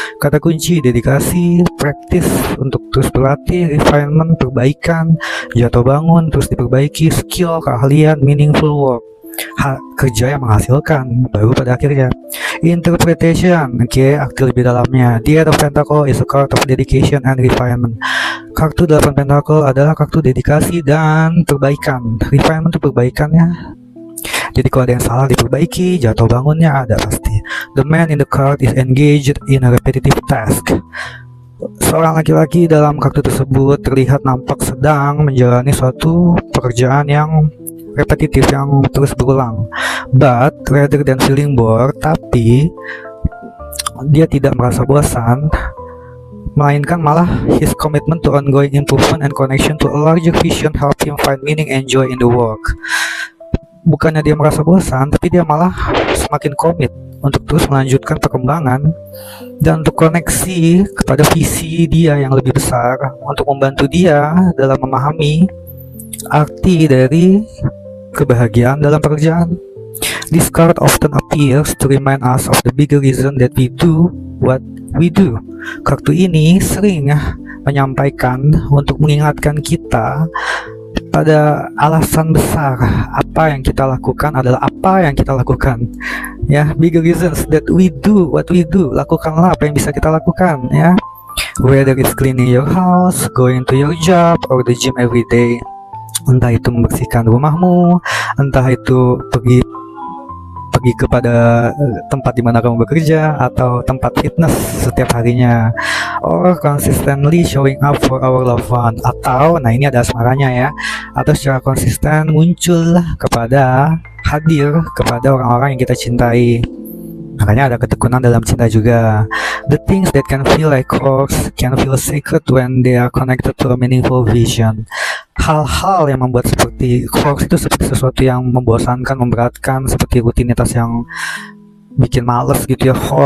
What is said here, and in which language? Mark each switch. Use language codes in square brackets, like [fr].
[id] Kata kunci dedikasi, practice untuk terus berlatih, refinement perbaikan, jatuh bangun terus diperbaiki, skill keahlian, meaningful work kerja yang menghasilkan, baru pada akhirnya interpretation. Arti lebih dalamnya. [en] The Eight of Pentacle is a card of dedication and refinement. [id] Kartu 8 pentakel adalah kartu dedikasi dan perbaikan. Refinement itu perbaikannya. Jadi kalau ada yang salah diperbaiki, jatuh bangunnya ada pasti. [en] The man in the card is engaged in a repetitive task. [id] Seorang laki-laki dalam kartu tersebut terlihat nampak sedang menjalani suatu pekerjaan yang repetitif, yang terus berulang. [en] But rather than feeling bored, [id] tapi dia tidak merasa bosan, melainkan malah [en] his commitment to ongoing improvement and connection to a larger vision help him find meaning and joy in the work. [id] Bukannya dia merasa bosan, tapi dia malah semakin komit untuk terus melanjutkan perkembangan dan untuk koneksi kepada visi dia yang lebih besar, untuk membantu dia dalam memahami arti dari kebahagiaan dalam pekerjaan. [en] This card often appears to remind us of the bigger reason that we do what we do. [id] Kartu ini sering menyampaikan untuk mengingatkan kita pada alasan besar apa yang kita lakukan adalah apa yang kita lakukan. [en] Ya, bigger reasons that we do what we do. [id] Lakukanlah apa yang bisa kita lakukan ya. [en] Whether it's cleaning your house, going to your job, or the gym every day. [id] Entah itu membersihkan rumahmu, entah itu pergi kepada tempat di mana kamu bekerja atau tempat fitness setiap harinya, [en] or consistently showing up for our loved one, [id] atau nah ini ada asmaranya ya, atau secara konsisten muncul kepada hadir kepada orang-orang yang kita cintai. Makanya ada ketekunan dalam cinta juga. [en] The things that can feel like chores can feel sacred when they are connected to a meaningful vision. [id] Hal-hal yang membuat seperti chores itu seperti sesuatu yang membosankan, memberatkan, seperti rutinitas yang bikin males gitu ya.